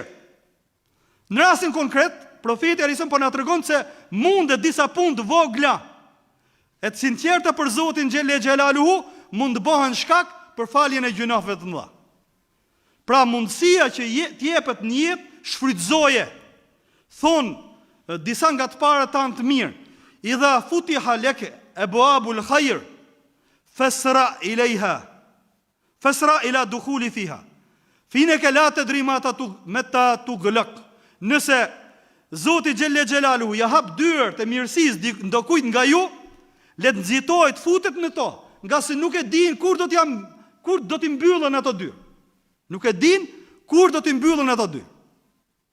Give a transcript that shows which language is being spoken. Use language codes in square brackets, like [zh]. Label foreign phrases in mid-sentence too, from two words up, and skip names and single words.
[sq] Në rastin konkret, profeti [ar] عليه السلام [sq] po na tregon se mundet disa punë të vogla e të sinqerta për Zotin [ar] جل جلاله [sq] mund të bëhen shkak për faljen e gjunoheve të mëdha. Pra mundësia që t'jepet në jetë shfrytëzoje. Thon disa nga të parët tanë të mirë, [ar] إذا فتح لك أبواب الخير فأسرع إلى دخول فيها. فإنك لا تدري متى تغلق. [sq] Nëse Zoti [ar] جل جلاله [sq] ja hap dyert e mirësisë ndokujt nga ju, le të nxitohet futet në to, nga se nuk e din kur do t'i mbyllën ato dy. Nuk e din kur do t'i mbyllën ato dy.